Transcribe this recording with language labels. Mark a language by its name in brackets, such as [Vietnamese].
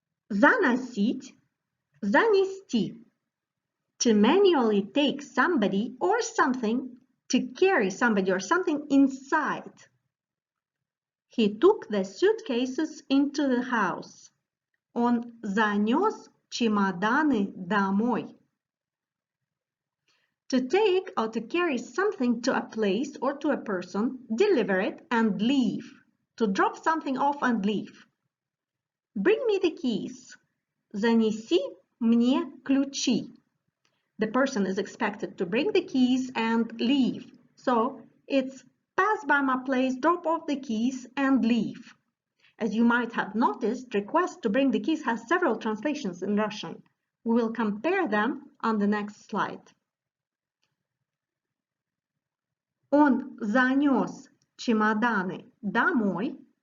[Russian] Заносить, занести. [English] To manually take somebody or something, to carry somebody or something inside. He took the suitcases into the house. [Russian] Он занес чемоданы домой. [English] To take or to carry something to a place or to a person, deliver it and leave. To drop something off and leave. Bring me the keys. [Russian] Занеси мне ключи. [English] The person is expected to bring the keys and leave. So it's pass by my place, drop off the keys and leave. As you might have noticed, request to bring the keys has several translations in Russian. We will compare them on the next slide. [Russian] Он занес чемоданы домой.